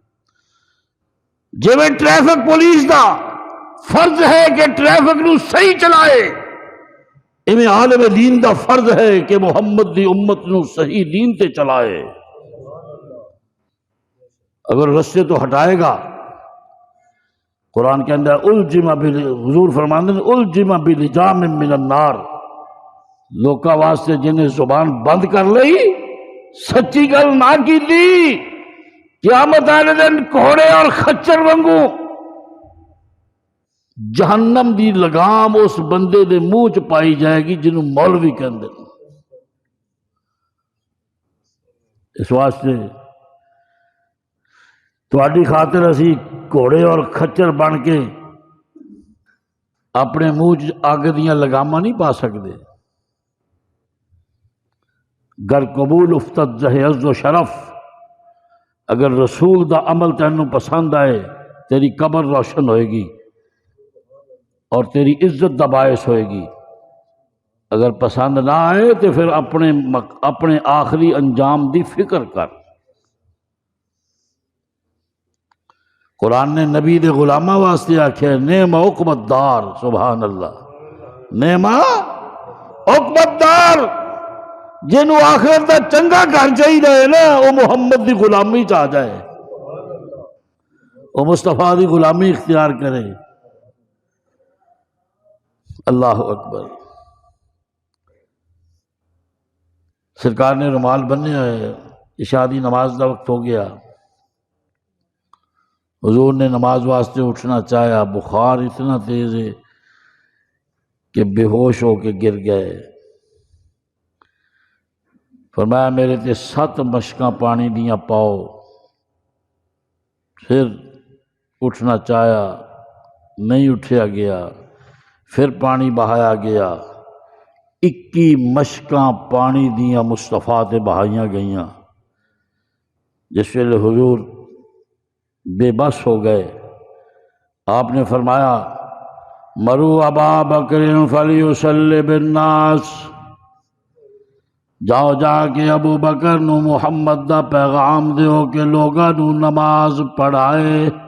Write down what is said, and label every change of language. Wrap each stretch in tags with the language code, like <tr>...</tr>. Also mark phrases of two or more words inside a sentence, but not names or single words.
<pa>جویں ٹریفک پولیس دا فرض ہے کہ ٹریفک نو صحیح چلائے، ایویں عالم دین دا فرض ہے کہ محمد دی امت نو صحیح دین تے چلائے۔ اگر رستے تو ہٹائے گا، قرآن کے اندر حضور فرماندے ہیں</pa> <ar>الجم بلجام من النار،</ar> <pa>لوکاں واسطے جنہیں زبان بند کر لئی، سچی گل نہ کی دی، قیامت والے دن گھوڑے اور خچر وانگو جہنم دی لگام اس بندے دے منہ چ پائی جائے گی جنہوں مولوی کہندے۔ اس واسطے تہاڈی خاطر اسی گھوڑے اور خچر بن کے اپنے منہ چ اگ دیاں لگاماں نہیں پا سکتے۔</pa> <fa>گر قبول افتد زہ عز و شرف،</fa> <pa>اگر رسول دا عمل تینوں پسند آئے تیری قبر روشن ہوئے گی اور تیری عزت دا باعث ہوئے گی، اگر پسند نہ آئے تو پھر اپنے آخری انجام دی فکر کر۔ قرآن نے نبی دے غلامہ واسطے آکھے</pa> <ar>نعم عقبى الدار، سبحان اللہ، نعم عقبى الدار،</ar> <pa>جنہوں آخرت دا چنگا گھر چاہیے نا، وہ محمد دی غلامی چاہ جائے، وہ مصطفیٰ دی غلامی اختیار کرے۔</pa> <ar>اللہ اکبر۔</ar> <pa>سرکار نے رومال بننے آئے، عشاء دی نماز دا وقت ہو گیا، حضور نے نماز واسطے اٹھنا چاہیا، بخار اتنا تیز ہے کہ بے ہوش ہو کے گر گئے۔ فرمایا میرے تے 7 مشکاں پانی دیاں پاؤ، پھر اٹھنا چاہیا، نہیں اٹھیا گیا، پھر پانی بہایا گیا، 21 مشکاں پانی دیاں مصطفیٰ تے بہائیاں گئیاں۔ جس ویلے حضور بے بس ہو گئے، آپ نے فرمایا</pa> <ar>مرو ابا بکر فلیصلی بالناس،</ar> <pa>جاؤ جا کے ابو بکر نو محمد دا پیغام دیو کہ لوگاں نو نماز پڑھائے۔</pa>